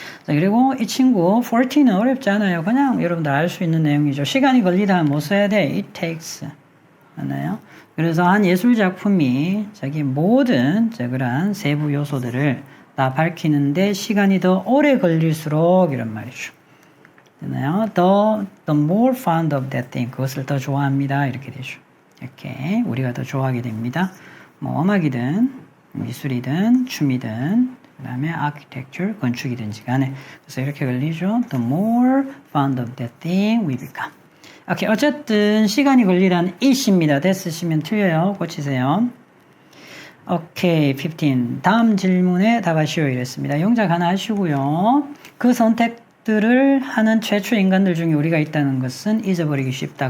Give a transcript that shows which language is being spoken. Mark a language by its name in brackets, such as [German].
[Korean] 자, 그리고 이 친구 14는 어렵지 않아요. 그냥 여러분들 알 수 있는 내용이죠. 시간이 걸리다 하면 뭐 써야 돼? [English] It takes. 맞나요? [Korean] 그래서 한 예술 작품이 자기 모든 그러한 세부 요소들을 다 밝히는데 시간이 더 오래 걸릴수록 이런 말이죠. 되나요? [English] The more fond of that thing. [Korean] 그것을 더 좋아합니다. 이렇게 되죠. 이렇게 우리가 더 좋아하게 됩니다. 뭐 음악이든 미술이든 춤이든 그 다음에 architecture, 건축이든지 간에. 그래서 이렇게 걸리죠. [English] The more fond of that thing we become. 오케이. [Korean] 어쨌든 시간이 걸리다는 it입니다. that 쓰시면 틀려요. 고치세요. 오케이. 15. 다음 질문에 답하시오 이랬습니다. 영작 하나 하시고요. 그 선택들을 하는 최초 인간들 중에 우리가 있다는 것은 잊어버리기 쉽다.